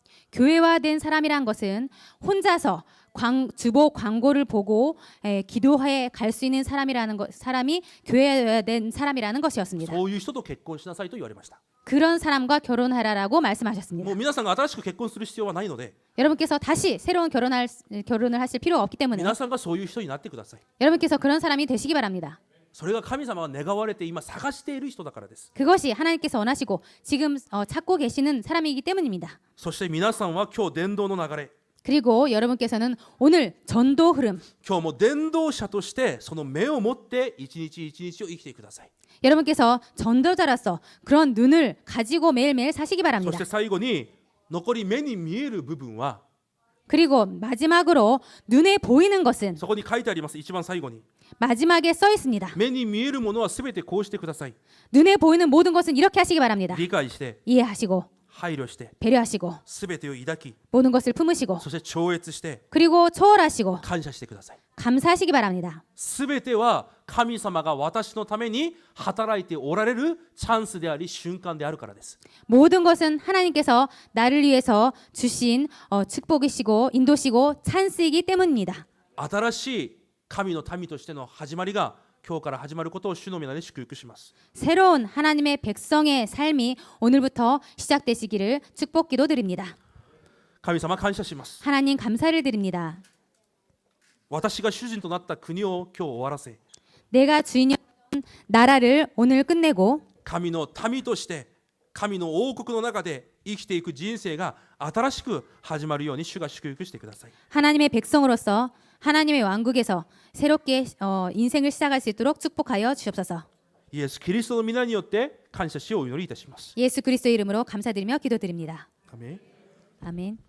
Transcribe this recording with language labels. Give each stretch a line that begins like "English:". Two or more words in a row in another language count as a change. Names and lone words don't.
Korean: 교회화된 사람이란 것은 혼자서 주보 광고를 보고 기도회에 갈 수 있는 사람이 교회화된 사람이라는 것이었습니다.
Japanese: そういう人と結婚しなさいと言われました。
Korean: 그런 사람과 결혼하라라고 말씀하셨습니다.
Japanese: もう皆さんが新しく結婚する必要はないので、
Korean: 여러분께서 다시 새로운 결혼을 하실 필요가 없기 때문에
Japanese: 皆さんがそういう人になってください。
Korean: 여러분께서 그런 사람이 되시기 바랍니다.
Japanese: それが神様が願われて今探している人だからです。
Korean: 그것이 하나님께서 원하시고 지금 찾고 계시는 사람이기 때문입니다.
Japanese: そして皆さんは今日伝道の流れ、
Korean: 그리고 여러분께서는 오늘 전도 흐름,
Japanese: 今日も伝道者としてその目を持って一日一日を生きてください。
Korean: 여러분께서 전도자로서 그런 눈을 가지고 매일매일 사시기
Japanese: そ
Korean: 바랍니다.
Japanese: して最後に残り目に見える部分は
Korean: 그리고 마지막으로 눈에 보이는 것은
Japanese: そこに書いてあります。一番最後に
Korean: 마지막에 써 있습니다.
Japanese: 目に見えるものはすべてこうしてください。
Korean: 눈에 보이는 모든 것은 이렇게 하시기 바랍니다.
Japanese: 理解して
Korean: 이해하시고
Japanese: 配慮して
Korean: 배려하시고
Japanese: すべてを抱き
Korean: 모든 것을 품으시고
Japanese: そして超越して
Korean: 그리고 초월하시고
Japanese: 感謝してください。
Korean: 감사하시기 바랍니다.
Japanese: すべては神様が私のために働いておられるチャンスであり瞬間であるからです。
Korean: 모든 것은 하나님께서 나를 위해서 주신 축복이시고 인도시고 찬스이기 때문입니다.
Japanese: 新しい神の民としての始まりが今日から始まることを主の皆で祝福します。
Korean: 새로운 하나님의 백성의 삶이 오늘부터 시작되시기를 축복 기도드립니다.
Japanese: 神様感謝します。
Korean: 하나님 감사를 드립니다.
Japanese: 私が主人となった国を今日終わらせ、
Korean: 내가 주인이었던 나라를 오늘 끝내고
Japanese: 神の民として神の王国の中で生きていく人生が新しく始まるように主が祝福してください。
Korean: 하나님의 백성으로서 하나님의 왕국에서 새롭게 인생을 시작할 수 있도록 축복하여 주옵소서.
Japanese: イエス・キリストの皆によって感謝しお祈りいたします。
Korean: 예수 그리스도 이름으로 감사드리며 기도드립니다.
Japanese: アメン。
Korean: 아멘.